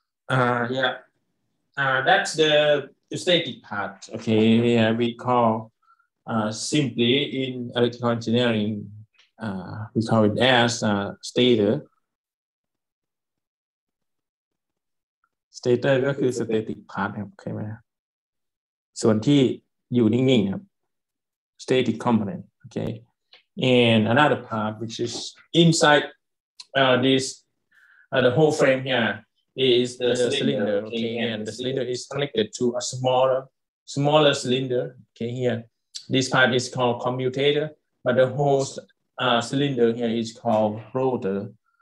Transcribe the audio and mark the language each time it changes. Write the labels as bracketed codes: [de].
[en] Yeah, that's the static part. Okay, yeah, we call simply in electrical engineering, we call it as stator. [th] Stator ก็คือ static part ครับเข้าไหมส่วนที่อยู่นิ่งๆครับ static component. [en] Okay, and another part which is inside this the whole frame here is the cylinder. Okay, and the cylinder is connected to a smaller cylinder. Okay, here this part is called commutator, but the whole cylinder here is called rotor.